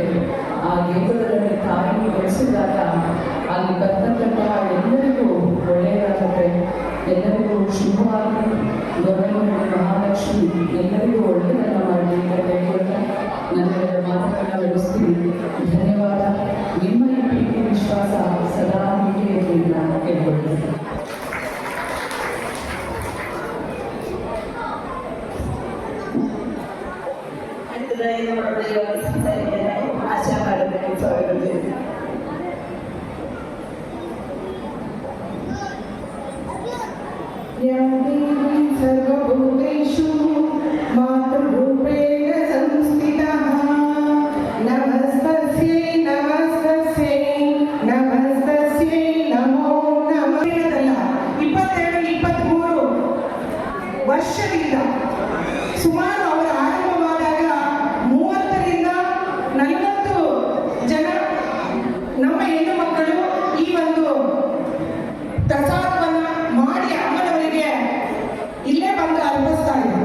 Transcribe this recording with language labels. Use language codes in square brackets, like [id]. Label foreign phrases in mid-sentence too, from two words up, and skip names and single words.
[kn] ಆ ದೇಗುಲದಲ್ಲಿ ತಾಯಿ ಬೆಳೆಸಿದಾಗ ಅಲ್ಲಿ ಬರ್ತಕ್ಕಂತಹ ಎಲ್ಲರಿಗೂ ಒಳ್ಳೆಯದಾಗುತ್ತೆ, ಎಲ್ಲರಿಗೂ ಶುಭವಾಗಿ ದೊರೆಯುವ ಮಹಾಲಕ್ಷ್ಮಿ ಎಲ್ಲರಿಗೂ ಒಳ್ಳೆಯದನ್ನು ಮಾಡಲಿ ಅಂತ ಹೇಳ್ತಾ ನನ್ನ ಮಾತುಗಳನ್ನ ನಡೆಸ್ತೀನಿ. ಧನ್ಯವಾದ. ನಿಮ್ಮ ಈ ಪ್ರೀತಿ ವಿಶ್ವಾಸ ಸದಾ ಹೀಗೆ ಇರಲಿ ನಾನು ಕೇಳ್ಕೊಳ್ತೀನಿ. [ml] ആശാ മാഡത്തിനെ സ്വാഗതം ചെയ്തു. [sa] സർവഭൂതേഷു മാതൃഭൂപേണ സംസ്ഥിതഃ നമസ്തസ്യൈ നമസ്തസ്യൈ നമസ്തസ്യൈ നമോ നമഃ. [kn] 22-23 ವರ್ಷದಿಂದ ಸುಮಾರು ಅವರ ಆರಂಭವಾದಾಗ 30ರಿಂದ 40 ಜನ ನಮ್ಮ ಹೆಣ್ಣು ಮಕ್ಕಳು ಈ ಒಂದು ಪ್ರಸಾದವನ್ನ ಮಾಡಿ ಅಮ್ಮನವರಿಗೆ ಇಲ್ಲೇ ಬಂದು ಅರ್ಪಿಸ್ತಾ ಇದ್ರು.